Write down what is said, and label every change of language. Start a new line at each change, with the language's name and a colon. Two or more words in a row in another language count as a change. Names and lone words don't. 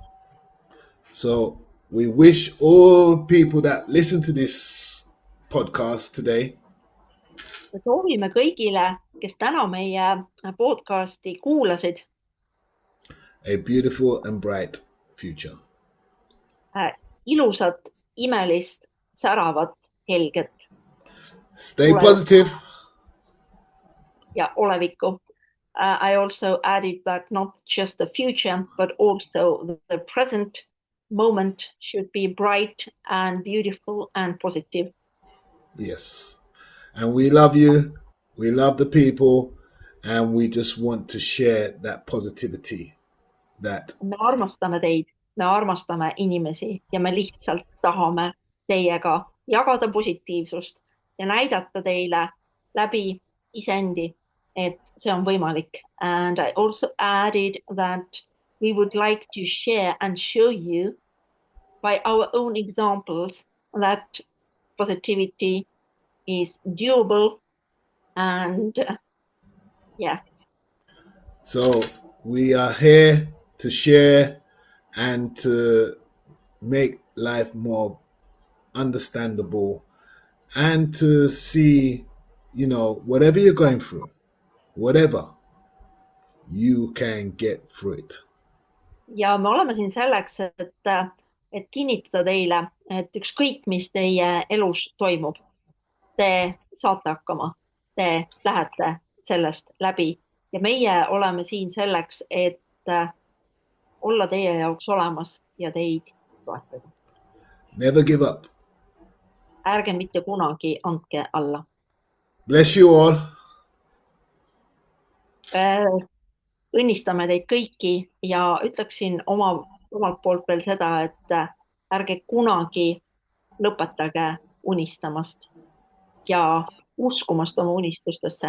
English: So we wish all people that listen to this podcast today.
Estonian: Me soovime kõigile, kes täna meie podcasti kuulasid,
English: a beautiful and bright future.
Estonian: Ilusat, imelist, säravat, helget.
English: Stay positive.
Estonian: Ja olevikku.
English: I also added that not just the future, but also the present moment should be bright and beautiful and positive. Yes. And we love you. We love the people and we just want to share that positivity that
Estonian: me armastame teid, me armastame inimesi ja me lihtsalt tahame teiega jagada positiivsust ja näidata teile läbi isendi, et see on võimalik.
English: And I also added that we would like to share and show you by our own examples that positivity is doable and yeah. So we are here to share and to make life more understandable and to see, whatever you're going through, whatever, you can get through it.
Estonian: Ja me oleme siin selleks, et kinnitada teile, et ükskõik, mis teie elus toimub, te saate hakkama, te lähete sellest läbi ja meie oleme siin selleks, et olla teie jaoks olemas ja teid toetada.
English: Never give up.
Estonian: Ärge mitte kunagi andke alla.
English: Bless you all.
Estonian: Õnnistame teid kõiki ja ütleksin omalt poolt veel seda, et ärge kunagi lõpetage unistamast ja uskumast oma unistustesse.